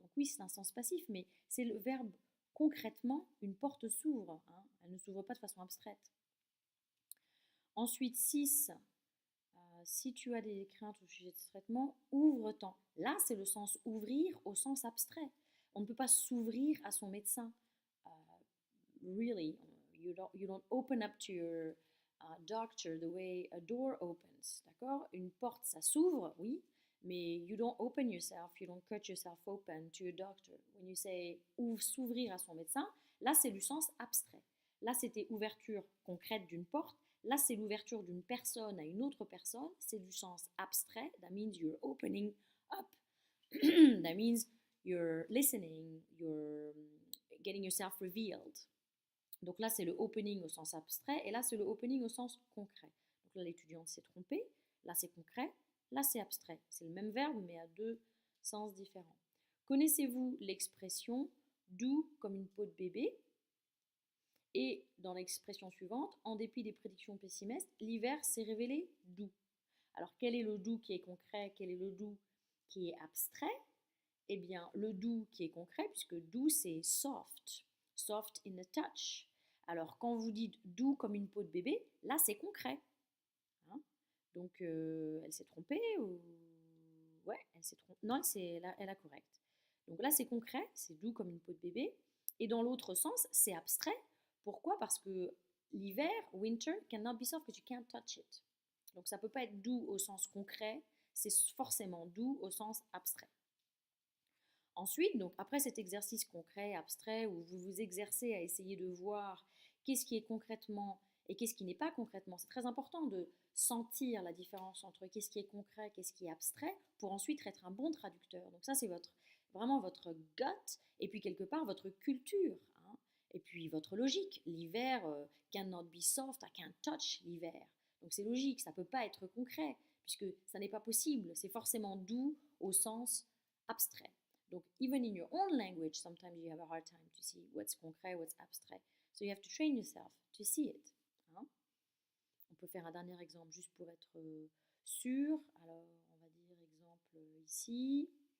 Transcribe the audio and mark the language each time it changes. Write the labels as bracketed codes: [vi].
[fr] Donc oui, c'est un sens passif, mais c'est le verbe concrètement, une porte s'ouvre. Hein. Elle ne s'ouvre pas de façon abstraite. Ensuite, 6, si tu as des craintes au sujet de ce traitement, ouvre-t'en. Là, c'est le sens ouvrir au sens abstrait. On ne peut pas s'ouvrir à son médecin. [en] Really, you don't open up to your doctor the way a door opens. D'accord? [fr] Une porte, ça s'ouvre, oui, mais [en] you don't open yourself, you don't cut yourself open to your doctor. When you say [fr] s'ouvrir à son médecin, là, c'est du sens abstrait. Là, c'était ouverture concrète d'une porte. Là, c'est l'ouverture d'une personne à une autre personne. C'est du sens abstrait. [en] That means you're opening up. That means you're listening, you're getting yourself revealed. [fr] Donc là, c'est le opening au sens abstrait, et là, c'est le opening au sens concret. Donc là, l'étudiante s'est trompée, là, c'est concret, là, c'est abstrait. C'est le même verbe, mais à deux sens différents. Connaissez-vous l'expression doux comme une peau de bébé? Et dans l'expression suivante, en dépit des prédictions pessimistes, l'hiver s'est révélé doux. Alors, quel est le doux qui est concret? Quel est le doux qui est abstrait? Eh bien, le doux qui est concret, puisque doux, c'est soft. [en] Soft in the touch. [fr] Alors, quand vous dites doux comme une peau de bébé, là, c'est concret. Hein? Donc, elle s'est trompée ou... Ouais, elle s'est trompée. Non, elle a correct. Donc là, c'est concret, c'est doux comme une peau de bébé. Et dans l'autre sens, c'est abstrait. Pourquoi? Parce que [en] l'hiver, winter, cannot be soft because you can't touch it. [fr] Donc ça ne peut pas être doux au sens concret, c'est forcément doux au sens abstrait. Ensuite, donc après cet exercice concret, abstrait, où vous vous exercez à essayer de voir qu'est-ce qui est concrètement et qu'est-ce qui n'est pas concrètement, c'est très important de sentir la différence entre qu'est-ce qui est concret, qu'est-ce qui est abstrait, pour ensuite être un bon traducteur. Donc ça, c'est vraiment votre gut, et puis quelque part votre culture, hein, et puis votre logique. [en] L'hiver, cannot be soft, I can't touch l'hiver. [fr] Donc c'est logique, ça ne peut pas être concret, puisque ça n'est pas possible, c'est forcément doux au sens abstrait. [en] Donc, even in your own language, sometimes you have a hard time to see what's concret, what's abstrait. So you have to train yourself to see it. Hein? [fr] On peut faire un dernier exemple juste pour être sûr. Alors, on va dire exemple ici.